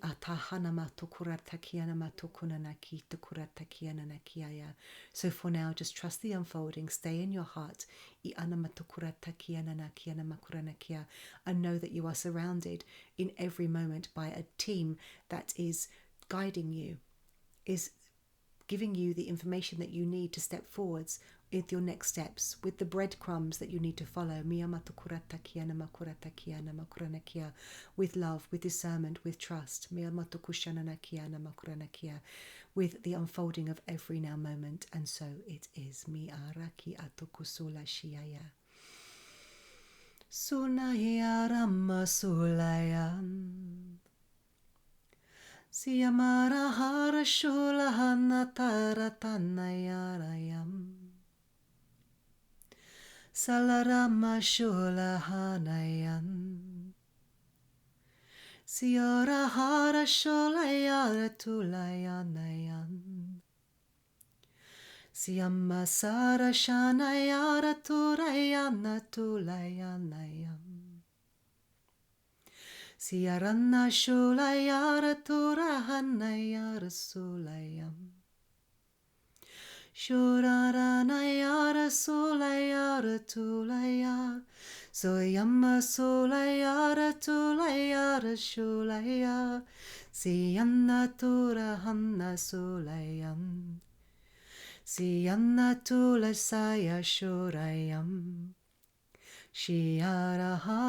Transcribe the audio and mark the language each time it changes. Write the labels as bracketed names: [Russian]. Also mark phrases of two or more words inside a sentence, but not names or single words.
[English] So for now, just trust the unfolding, stay in your heart, and know that you are surrounded in every moment by a team that is guiding you, is giving you the information that you need to step forwards with your next steps, with the breadcrumbs that you need to follow. With love, with discernment, with trust. With the unfolding of every now moment. And so it is. Siyamara hara shula hanatara tanayarayam Salarama shula hanayan Siyara hara shula yara tulayanayan Siyama sara shana yara turayana tulayanayam Siyaranna shulayara turahanayara sulayam Shuraranayara sulayara tulaya Soyamma sulayara tulayara shulaya Siyanna turahanna sulayam Siyanna tulasaya shurayam Shiyara